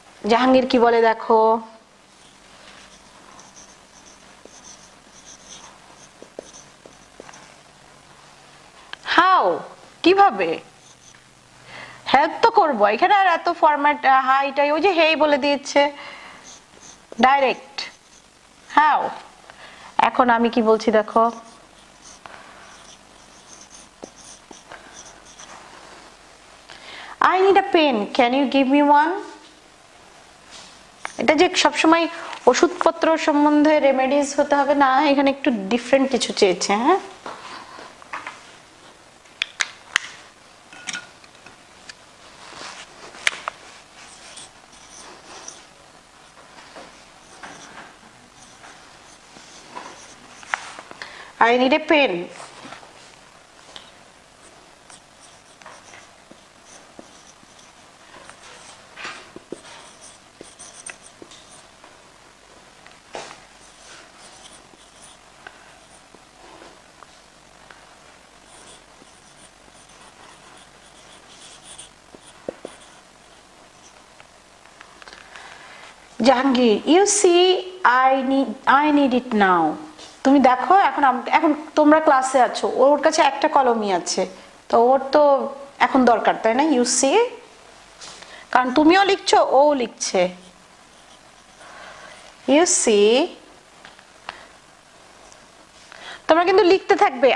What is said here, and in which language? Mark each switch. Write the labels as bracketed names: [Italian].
[Bangla] জাহাঙ্গীর কি বলে দেখো, হাউ, কিভাবে? হেল্প তো করবো, এখানে আর এত ফরম্যাট হাইটাই, ওই যে হেই বলে দিয়েছে ডাইরেক্ট। [English] How. [Bangla] এখন আমি কি বলছি দেখো, [English] I need a pen, can you give me one? [Bangla] এটা যে সবসময় ওষুধপত্র সম্বন্ধে রেমেডিজ হতে হবে না, এখানে একটু ডিফারেন্ট কিছু চেয়েছে। হ্যাঁ, [English] I need a pen. Jahangir, you see I need it now. [Bangla] তুমি দেখো এখন তোমরা ক্লাসে আছো, ওর কাছে একটা কলমই আছে, তো ওর তো এখন দরকার, তাই না? [English] you see, [Bangla] কারণ তুমিও লিখছো, ও লিখছে। [English] you see, [Bangla] তোমরা কিন্তু লিখতে থাকবে।